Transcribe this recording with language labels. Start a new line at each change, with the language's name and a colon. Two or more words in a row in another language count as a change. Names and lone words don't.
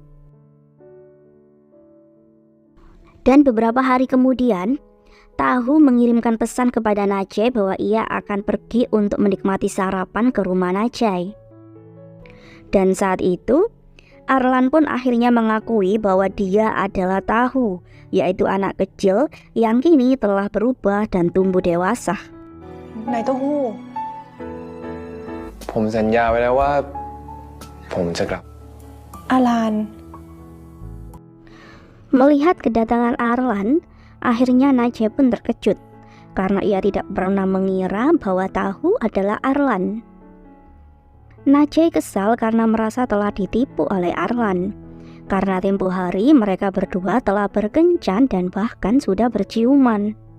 Indonesian: Dan beberapa hari kemudian, Tahu mengirimkan pesan kepada Najai bahwa ia akan pergi untuk menikmati sarapan ke rumah Najai. Dan saat itu, Arlan pun akhirnya mengakui bahwa dia adalah Tahu, yaitu anak kecil yang kini telah berubah dan tumbuh dewasa.
Thai: นายเต้าหู้ ผมสัญญาไว้แล้วว่าผมจะกลับ อาลาน
Indonesian: Melihat kedatangan Arlan, akhirnya Najai pun terkejut karena ia tidak pernah mengira bahwa Tahu adalah Arlan. Najai kesal karena merasa telah ditipu oleh Arlan. Karena tempo hari mereka berdua telah berkencan dan bahkan sudah berciuman.